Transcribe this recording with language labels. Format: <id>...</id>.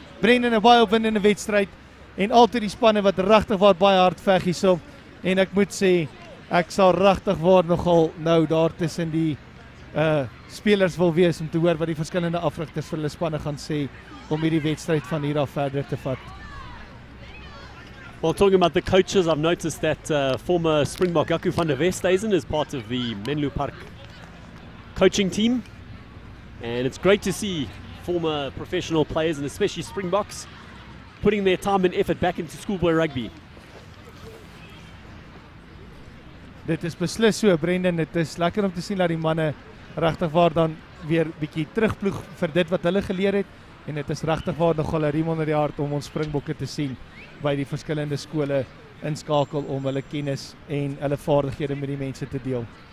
<af>Brendan, 'n baie opwindende wedstryd en altyd die spanne wat regtig waar baie hard veg hierso. En ek moet sê, ek sal regtig waar nogal nou daar tussen die spelers wil wees om te hoor wat die verskillende afrigters vir hulle spanne gaan sê om hierdie wedstryd van hier af verder te vat.</af> <en>Well, talking about the coaches, I've noticed that former Springbok Jaco van der Westhuizen is part of the Menlopark coaching team. And it's great to see former professional players, and especially Springboks, putting their time and effort back into schoolboy rugby.</en> <af>Dit is beslis so, Brendan, dit is lekker om te sien dat die manne regtig waar dan weer bietjie terugploeg vir dit wat hulle geleer het, en dit is regtig waar nogal 'n riem onder die hart om ons Springbokke te sien by die verskillende skole inskakel om hulle kennis en hulle vaardighede met die mense te deel.</af>